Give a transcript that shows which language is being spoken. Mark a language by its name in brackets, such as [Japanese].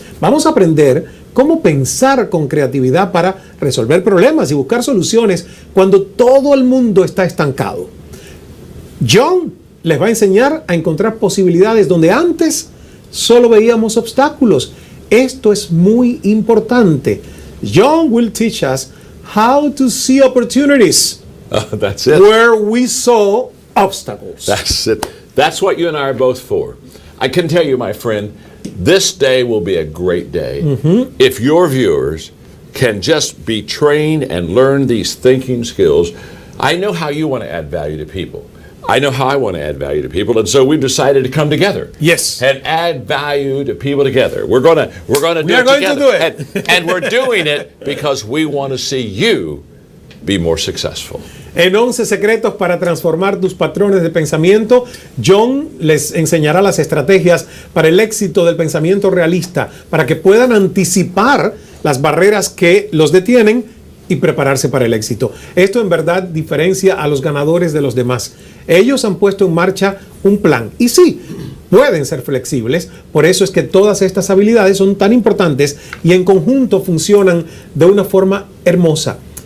[Spanish] Vamos a aprender cómo pensar con creatividad para resolver problemas y buscar soluciones cuando todo el mundo está estancado. John les va a enseñar a encontrar posibilidades donde antes solo veíamos obstáculos. Esto es muy importante. [English] John will teach us how to see opportunities That's it. where we saw obstacles. That's it. That's what you and I are both for. I can tell you, my friend, this day will be a great day if your viewers can just be trained and learn these thinking skills. I know how you want to add value to people. I know how I want to add value to people, and so we've decided to come together. Yes. And add value to people together. We're going to do it together. And we're doing it because we want to see you be more successful. [Spanish] En 11 secretos para transformar tus patrones de pensamiento, John les enseñará las estrategias para el éxito del pensamiento realista, para que puedan anticipar las barreras que los detienen y prepararse para el éxito. Esto en verdad diferencia a los ganadores de los demás. Ellos han puesto en marcha un plan y sí, pueden ser flexibles, por eso es que todas estas habilidades son tan importantes y en conjunto funcionan de una forma hermosa.